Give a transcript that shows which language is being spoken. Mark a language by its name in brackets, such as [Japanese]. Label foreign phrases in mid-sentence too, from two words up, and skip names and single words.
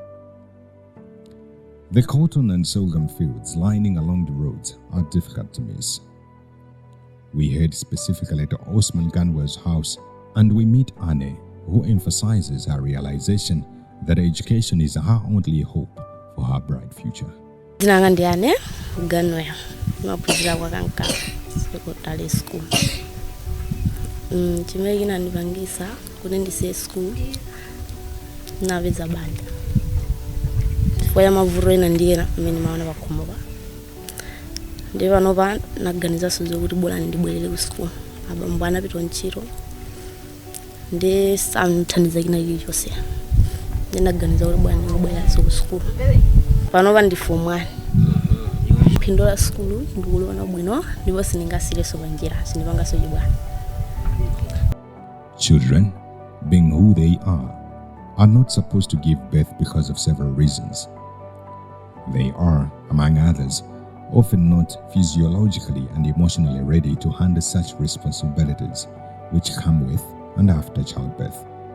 [English] The cotton and sorghum fields lining along the roads are difficult to miss. We head specifically to Osman Ganwa's house and we meet Anne, who emphasizes her realization that education is her only hope for her bright future. [Nyanja] Jina ndi Anne Ganwa, mapuzira kwa kanka [English] secondary school. [Nyanja] Chimene chinandipangisa kuti ndisiye school napeza banja. Chifukwa ya mavuto ena ndiye amene maona pakhomo pa. Ndi panopa naganizaso zokuti bora ndibwerere ku school. Abambo anapita ntchito. Ndi samthandiza kina chilichonse. Ndi naganiza kuti bora ndibwerere ku school. Panopa ndi form 1. Phindu la school ndikuliona bwino ndipo sindingasireso panjira sindipangaso chibwana. [English] Children, being who they are not supposed to give birth because of several reasons. They are, among others, often not physiologically and emotionally ready to handle such responsibilities which come with and after childbirth.